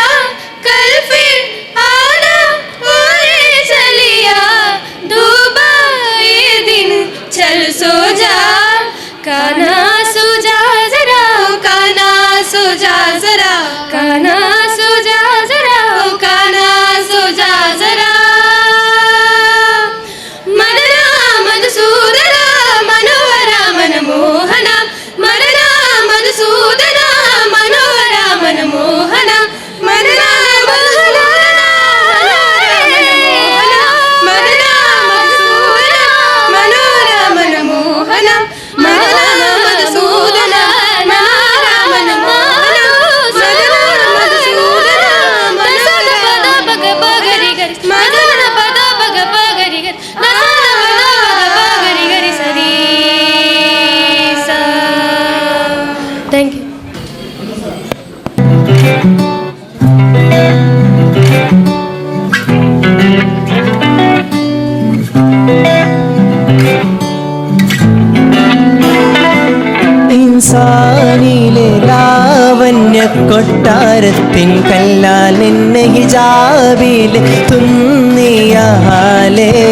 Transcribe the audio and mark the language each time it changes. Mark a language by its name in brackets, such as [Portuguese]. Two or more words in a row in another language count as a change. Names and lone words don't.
[Hindi] कल फिर आना पूरे चलिया डूबा ये दिन चल सो जा काना सो जा जरा काना सो जा जरा काना सो जा जरा काना सो जा जरा मनना मधुसूदना मनोहरा मनमोहना मनना मधुसूदना मनोहरा मनमोहना मनना मनना मनना मधुसूदना मनोहरा मनमोहना मनना मधुसूदना मनोहरा मनमोहना मनना मधुसूदना मनोहरा पद पगरि गरि मनना पद पगरि गरि नना पद पगरि गरि सरी सा [English] thank you [Malayalam] ഇൻസാനിലെ ലാവണ്യ കൊട്ടാരത്തിൻ കല്ലാൽ നിന്നെ ഹിജാബിൽ തുന്നിയാലേ